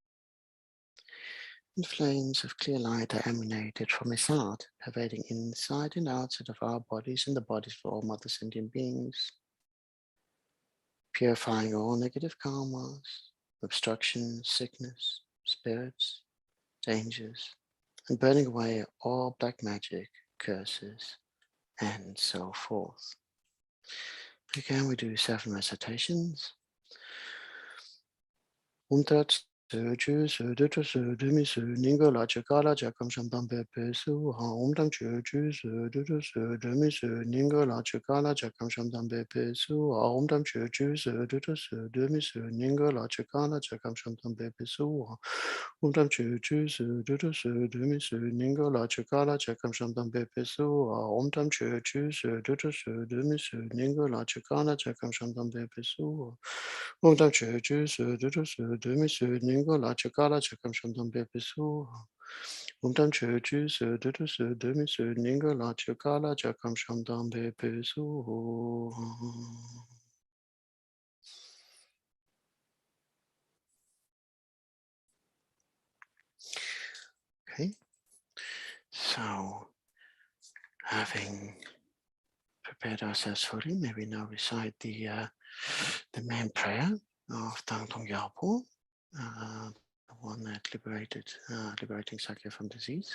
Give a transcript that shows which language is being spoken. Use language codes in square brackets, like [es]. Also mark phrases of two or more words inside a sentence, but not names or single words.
[en] And flames of clear light are emanated from his heart, pervading inside and outside of our bodies and the bodies of all mother sentient beings, purifying all negative karmas, obstructions, sickness, spirits, dangers, and burning away all black magic, curses, and so forth. Again, we do 7 recitations. [sa] Chö su du tu su du mi su ningo la cha ka la cha kam sham tam pe pe su ha tam chö su du tu su du mi su ningo la cha ka la cha kam sham tam pe pe su ha tam chö su du tu su du mi su ningo la cha ka la cha kam sham tam pe pe su ha tam chö su du tu su du mi su ningo la cha ka la cha kam sham tam pe pe su ha tam chö su du tu su du mi su ningo la cha ka la cha kam sham tam pe pe su tam chö su du tu su du mi su ningo la cha ka la cha kam sham tam pe pe su tam chö su du tu su du mi su ningo la cha ka la cha kam sham tam pe pe su. [en] Okay, so having prepared ourselves fully, may we now recite the main prayer of Thangtong Gyalpo, the one that liberating Sakya from disease.